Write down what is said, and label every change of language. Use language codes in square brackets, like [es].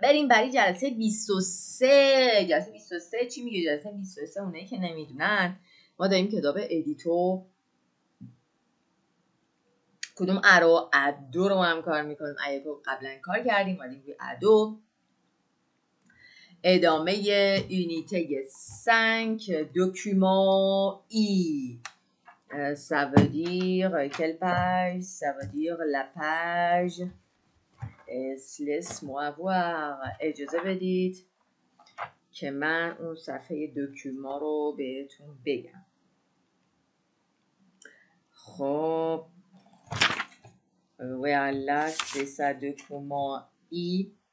[fa] بریم برای جلسه 23. جلسه 23 چی میگه؟ جلسه 23 اونایی که نمیدونن ما داریم کتاب ادیتو کدوم ارو ادو رو هم کار میکنیم. ایکو قبلا کار کردیم ولی روی ادو ادامه یونیته 5 document I. [fr] Ça veut dire quelle page? Ça veut dire la page. Laisse-moi voir. [fa] اجازه بدید که من اون صفحه دکومان رو بهتون بگم. [fr] خب voilà, c'est ça, document I.